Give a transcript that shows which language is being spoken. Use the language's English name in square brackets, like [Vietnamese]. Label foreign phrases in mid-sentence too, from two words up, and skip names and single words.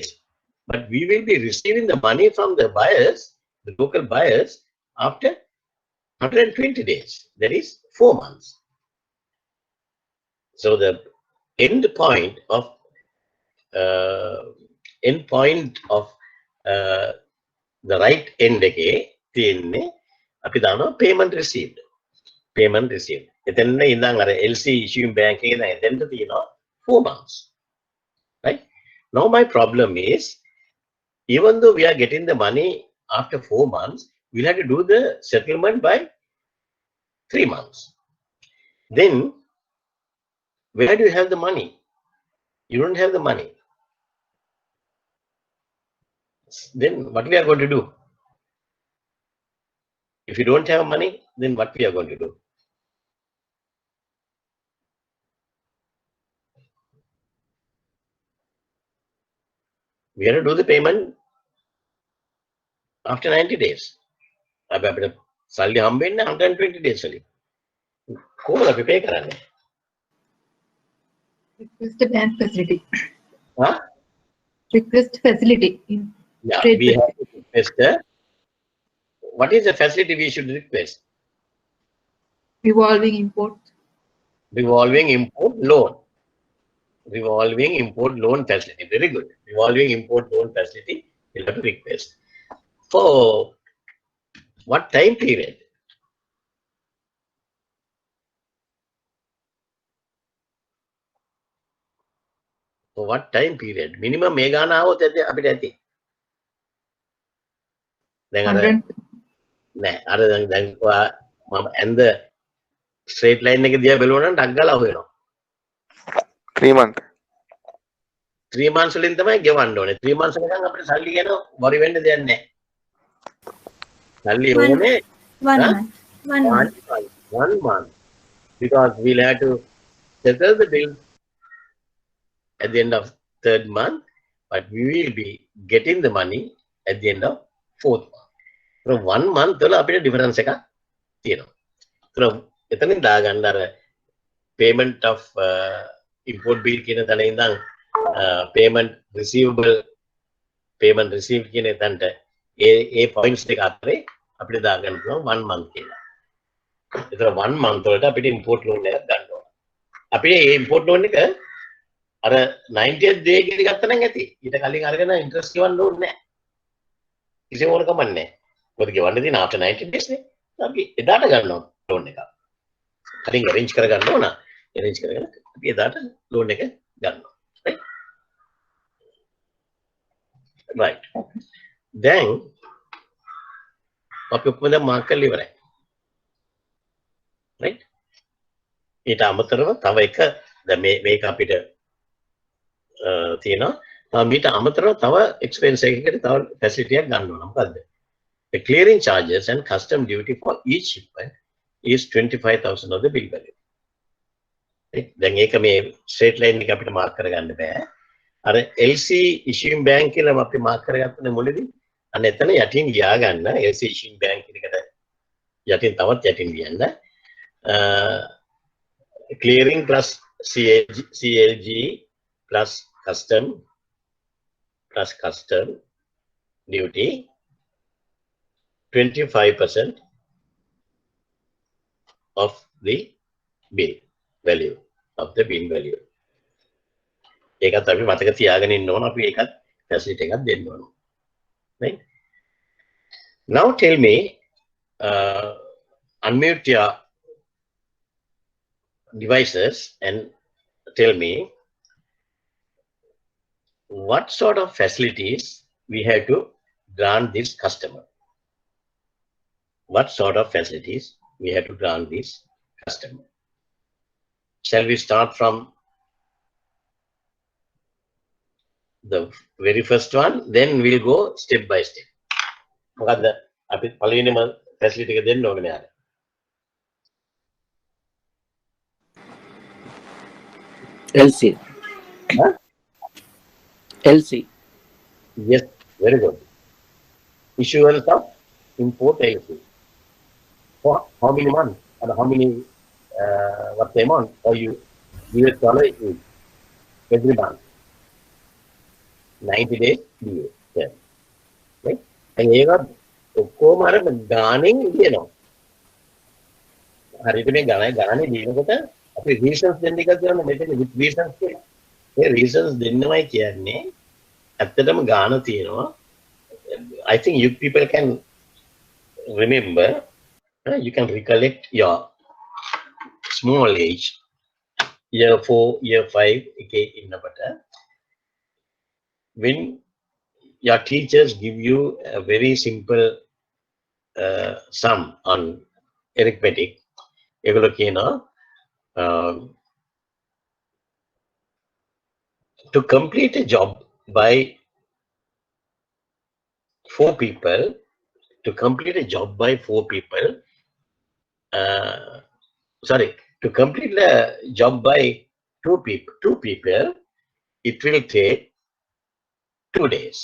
[English] But we will be receiving the money from the buyers, the local buyers, after 120 days. That is 4 months. So the end point of the right end [Sinhala] එකේ තියෙන්නේ අපි දානවා [English] payment received. Payment received. [Sinhala] එතන ඉඳන් අර [English] LC issuing bank [Sinhala] එකේ ඉඳන් එතෙන්ට තියෙනවා 4 months. [English] Right? Now my problem is, even though we are getting the money after 4 months, we'll have to do the settlement by 3 months. Then, where do you have the money? You don't have the money. Then what we are going to do? If you don't have money, then what we are going to do? We have to do the payment after 90 days. [Sinhala] අපිට සල්ලි හම්බෙන්නේ 120 days වලින්. කොහොමද අපි pay කරන්නේ? [English] Request a bank facility. Huh? Request facility. Yeah, Trade we have to request what is the facility we should request? Revolving import. Revolving import loan. Revolving import loan facility. Very good. Revolving import loan facility we'll have to request. For what time period? For what time period? [Sinhala] Minimum මේ ගාන આવොත් අපිට ඇති. දැන් අර [English] 100. [Sinhala] නෑ අර දැන් මම ඇඳ [English] straight line [Sinhala] එක දිහා බැලුවා නම් ඩක් ගාලා හොයනවා. [English] 3 months. [Sinhala] 3 months වලින් තමයි ගෙවන්න ඕනේ. 3 months එකෙන් අපිට සල්ලි ගැන worry වෙන්න දෙයක් නැහැ. සල්ලි ඕනේ 1 [English] Huh? month. 1 month. 1 month. Because we'll have to settle the bill at the end of 3rd month, but we will be getting the money at the end of 4th month. [Sinhala] So 1 month වල අපිට difference එකක් තියෙනවා. So එතනින් දාගන්න අර [English] payment of import bill [Sinhala] කියන තැන ඉඳන් [English] payment receivable payment received [Sinhala] කියන එතනට ඒ points දෙක අතරේ අපිට දාගන්න පුළුවන් 1 month කියලා. ඒතර 1 month වලට අපිට [English] import loan [Sinhala] එකක් ගන්න ඕන. අපි මේ [English] import loan [Sinhala] එක අර 90th day එකේදී ගත්තා නම් ඇති. ඊට කලින් අරගෙන interest ගෙවන්න ඕනේ නැහැ. කිසිම ඕන කමක් නැහැ. මොකද ගෙවන්න තියෙන [English] after 90 days [Sinhala] නේ. අපි එදාට ගන්නවා loan එක. කලින් arrange කරගන්න ඕන. arrange කරගෙන අපි එදාට loan එක ගන්නවා. [English] Right. [Sinhala] Then අපි ඔක්කොම දැන් මාක් කරලා ඉවරයි. [English] Right? [Sinhala] ඊට අමතරව තව එක දැන් මේක අපිට තියෙනවා. මීට අමතරව තව expense එකකට තව facility එකක් ගන්න ඕන. මොකද්ද? [English] The clearing charges and custom duty for each shipment is 25,000 of the bill value. Right? [Sinhala] දැන් ඒක මේ [English] straight line [Sinhala] එක අපිට මාක් කරගන්න බෑ. අර [English] LC issuing bank [Sinhala] කියලා අපි මාක් කරගත්තනේ මුලදී. අන්න එතන යටින් ලියා ගන්න [English] LC issuing bank [Sinhala] එකට යටින් තවත් යටින් ලියන්න. [English] Clearing plus CLG plus custom duty 25% of the bill value [Sinhala] ඒකත් අපි මතක තියාගෙන ඉන්න ඕන අපි ඒකත් facility එකක් දෙන්න ඕන. [English] Right? Now tell me unmute your devices and tell me what sort of facilities we have to grant this customer. What sort of facilities we have to grant this customer? Shall we start from the very first one, then we'll go step by step. [Sinhala] මොකද්ද අපි පළවෙනිම facility එක දෙන්න ඕනේ යාර. [English] LC. Huh? LC. Yes, very good. Issuance of import LC. For how many months and how many what the amount for you US dollar is every month? 90 days DA. Yeah. Right? [Sinhala] And ඒක ඔක්කොම අර ගානෙන් දෙනවා. හරියට මේ ගානේ දීනකොට අපි reasons දෙන්න එකක් දෙනවා මෙතන [English] with reasons [Sinhala] කියලා. ඒ reasons දෙන්නමයි කියන්නේ ඇත්තටම ගාන තියෙනවා. [English] I think you people can remember, you can recollect your small age, year 4, year 5 [Sinhala] එකේ ඉන්නකොට [English] when your teachers give you a very simple sum on arithmetic, [Sinhala] ඒගොල්ලෝ කියනවා [English] to complete a job by 4 people, to complete a job by 4 people, to complete a job by 2 people, it will take 2 days.